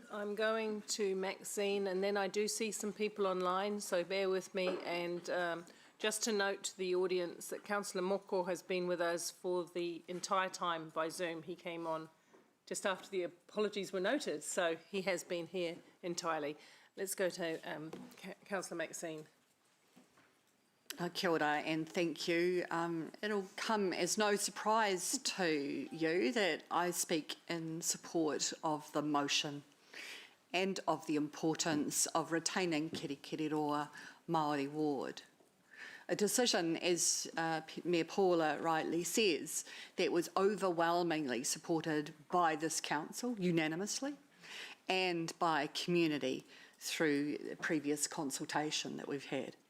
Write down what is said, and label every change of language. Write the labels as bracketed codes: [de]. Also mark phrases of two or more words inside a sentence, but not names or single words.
[en] I'm going to Maxine, and then I do see some people online, so bear with me. And just to note to the audience that Councillor Moko has been with us for the entire time by Zoom. He came on just after the apologies were noted, so he has been here entirely. Let's go to Councillor Maxine. [mi] Kia ora [en] and thank you. It'll come as no surprise to you that I speak in support of the motion and of the importance of retaining Kirikiriroa Māori ward. A decision, as Mayor Paula rightly says, that was overwhelmingly supported by this council, unanimously, and by community through the previous consultation that we've had.